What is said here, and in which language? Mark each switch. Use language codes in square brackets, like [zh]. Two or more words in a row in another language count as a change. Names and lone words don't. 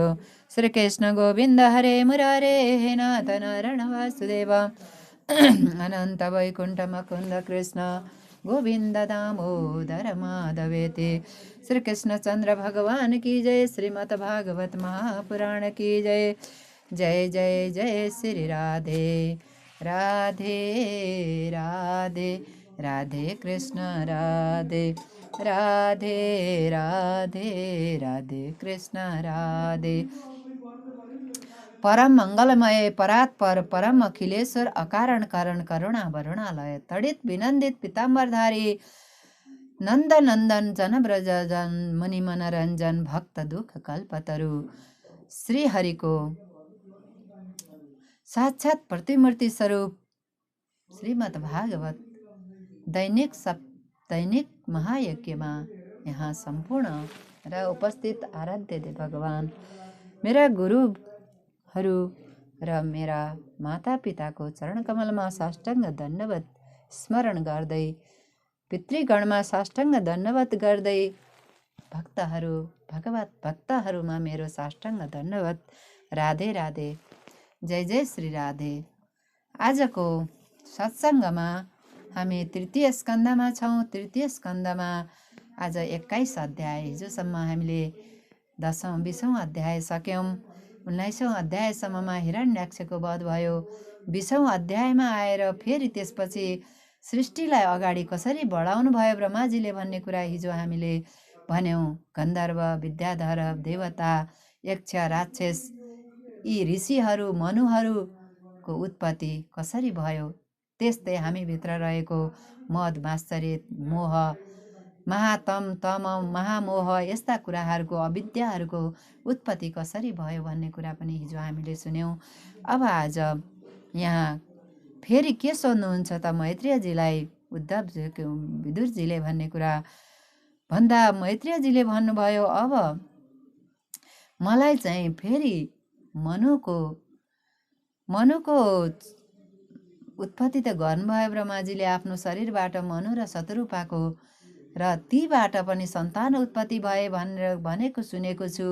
[sa] श्रीकृष्ण गोविन्द हरे मुरारे हे नाथ नारायण वासुदेव अनंत वैकुंठ मुकुंद कृष्ण गोविंद दामोदर माधवेति। [hi] श्री कृष्ण चंद्र भगवान की जय। श्रीमद् भागवत महापुराण की जय। जय जय जय श्री राधे राधे राधे राधे कृष्ण राधे राधे राधे राधे कृष्ण राधे। परम मंगलमय परात्पर परम अखिलेश्वर अकारण कारण करुणा वरुणालय तड़ित विनंदित पीताम्बरधारी नंद नंदन जन ब्रज जन मुनि मनरंजन भक्त दुख कल्पतरु श्री हरि को [ne] साक्षात प्रतिमूर्ति स्वरूप श्रीमद् भागवत दैनिक महायज्ञमा यहाँ सम्पूर्ण र उपस्थित आराध्य देव भगवान, मेरा गुरुहरू र मेरा मातापिताको चरणकमलमा साष्टाङ्ग दण्डवत स्मरण गर्दै, पितृगणमा साष्टाङ्ग दण्डवत गर्दै, भगवत भक्तहरूमा मेरो साष्टाङ्ग दण्डवत। राधे राधे, जय जय श्री राधे। आजको सत्सङ्गमा हामी तृतीय स्कन्धमा छौँ। तृतीय स्कन्धमा आज 21 अध्याय, हिजोसम्म हामीले 10औं 20औं अध्याय सक्यौँ। 19औं अध्यायसम्ममा हिरण्याक्षको वध भयो। 20औं अध्यायमा आएर फेरि त्यसपछि सृष्टिलाई अगाडि कसरी बढाउनु भयो ब्रह्माजीले भन्ने कुरा हिजो हामीले भन्यौँ। गन्धर्व, विद्याधर, देवता, यक्ष, राक्षस, यी ऋषिहरू, मनुहरूको उत्पत्ति कसरी भयो, त्यस्तै हामीभित्र रहेको मद, मात्सर्य, मोह, महातम, तम, महामोह, यस्ता कुराहरूको, अविद्याहरूको उत्पत्ति कसरी भयो भन्ने कुरा पनि हिजो हामीले सुन्यौँ। अब आज यहाँ फेरि के सोध्नुहुन्छ त मैत्रेयजीलाई विदुरजीले भन्ने कुरा भन्दा मैत्रेयजीले भन्नुभयो, अब मलाई चाहिँ फेरि मनुको उत्पत्ति त गर्नुभयो ब्रह्माजीले आफ्नो शरीरबाट मनु र शतरूपाको, र तीबाट पनि सन्तान उत्पत्ति भए भनेर भनेको सुनेको छु।